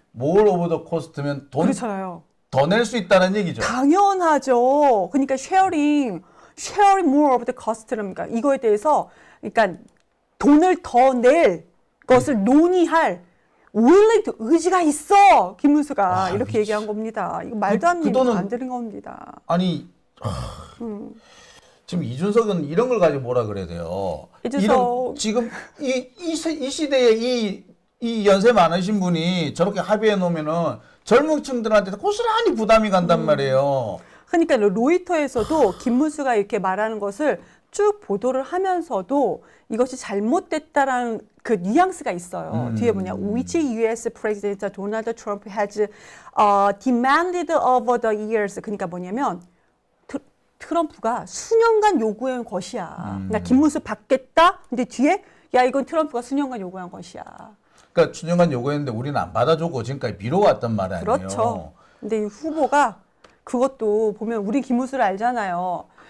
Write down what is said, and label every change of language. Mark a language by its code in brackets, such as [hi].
[en] more of the cost면 [ko] 돈 그렇잖아요. 더 낼 수 있다는 얘기죠. 당연하죠. 그러니까 [en] sharing more of the cost [ko] 랍니까? 이거에 대해서 그러니까 돈을 더 낼 것을 논의할 [en] willing to [ko] 의지가 있어. 김문수가 이렇게 얘기한 겁니다. 이거 말도 안 되는 겁니다. 아니 지금 이준석은 이런 걸 가지고 뭐라 그래야 돼요? 지금 이 시대에 이 연세 많으신 분이 저렇게 합의해 놓으면은 젊은 층들한테 고스란히 부담이 간단 말이에요. 그러니까 로이터에서도 김문수가 이렇게 말하는 것을 쭉 보도를 하면서도 이것이 잘못됐다라는 그 뉘앙스가 있어요. 뒤에 뭐냐, [en] which U.S. President Donald Trump has demanded over the years. [ko] 그러니까 뭐냐면 트럼프가 수년간 요구한 것이야. 그러니까 김문수 받겠다. 근데 뒤에 야 이건 트럼프가 수년간 요구한 것이야. 그러니까 수년간 요구했는데 우리는 안 받아주고 지금까지 미뤄왔단 말 아니에요. 그렇죠. 근데 이 후보가 그것도 보면 우리 김문수를 알잖아요.